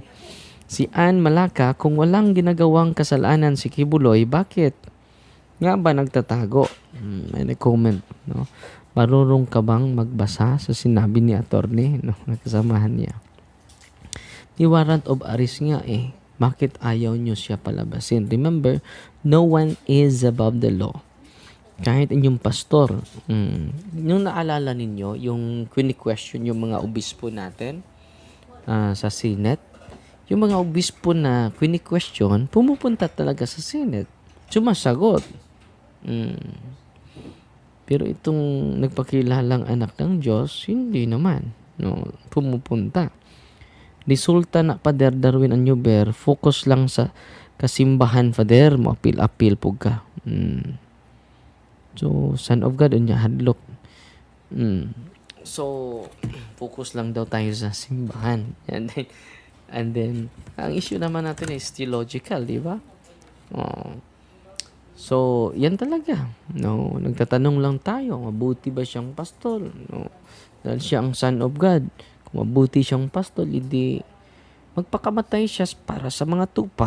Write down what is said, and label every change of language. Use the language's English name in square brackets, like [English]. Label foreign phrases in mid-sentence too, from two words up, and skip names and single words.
[Filipino] Si Ann Malaka, kung walang ginagawang kasalanan si Kibuloy, bakit nga ba nagtatago? May nag-comment, no? Marunong ka bang magbasa sa sinabi ni attorney, no? Nakasamahan niya. Ni [English] warrant of arrest [Filipino] nga eh. Bakit ayaw nyo siya palabasin? [English] Remember, no one is above the law. [Filipino] Kahit inyong pastor. Nung naalala ninyo, yung question yung mga obispo natin sa Senate, yung mga obispo na question, pumupunta talaga sa Senate. Sumasagot. Pero itong nagpakilalang anak ng Diyos, hindi naman. No, pumupunta. [Cebuano] Resulta na, Father Darwin Anyuber, focus lang sa kasimbahan, Father, mo apil-apil po ka. [English] So, Son of God, [Cebuano] unya hadlok. [Filipino] So, focus lang daw tayo sa simbahan. And then, ang issue naman natin [English] is theological, [Filipino] di ba? So, yan talaga. No, nagtatanong lang tayo, mabuti ba siyang pastor? No, dahil siya ang [English] Son of God. [Filipino] Kung mabuti siyang pastor, hindi magpakamatay siya para sa mga tupa.